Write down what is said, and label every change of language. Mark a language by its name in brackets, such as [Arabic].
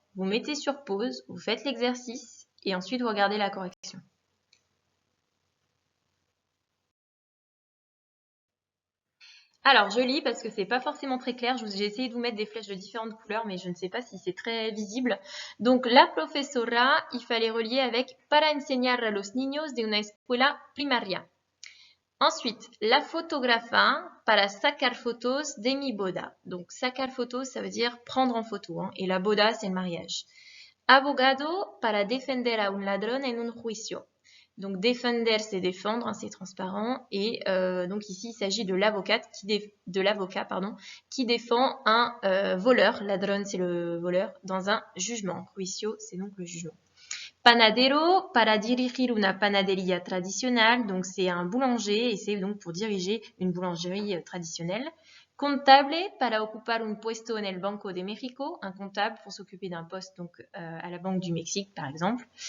[French] Vous mettez sur pause, vous faites l'exercice et ensuite vous regardez la correction. Alors, je lis parce que c'est pas forcément très clair. J'ai essayé de vous mettre des flèches de différentes couleurs, mais je ne sais pas si c'est très visible. Donc, [Spanish] la profesora, [French] il fallait relier avec [Spanish] para enseñar a los niños de una escuela primaria. Ensuite, la fotografa para sacar fotos de mi boda. [French] Donc, [Spanish] sacar fotos, [French] ça veut dire prendre en photo. Hein, et [Spanish] la boda, [French] c'est le mariage. [Spanish] Abogado para defender a un ladrón en un juicio. [French] Donc defender, c'est défendre, hein, c'est transparent. Et donc ici, il s'agit de l'avocat qui défend un voleur. Ladrón, c'est le voleur dans un jugement. Juicio, c'est donc le jugement. [Spanish] Panadero para dirigir una panadería tradicional. [French] Donc c'est un boulanger et c'est donc pour diriger une boulangerie traditionnelle. [Spanish] Contable para ocupar un puesto en el Banco de México, [French] un comptable pour s'occuper d'un poste donc à la Banque du Mexique par exemple.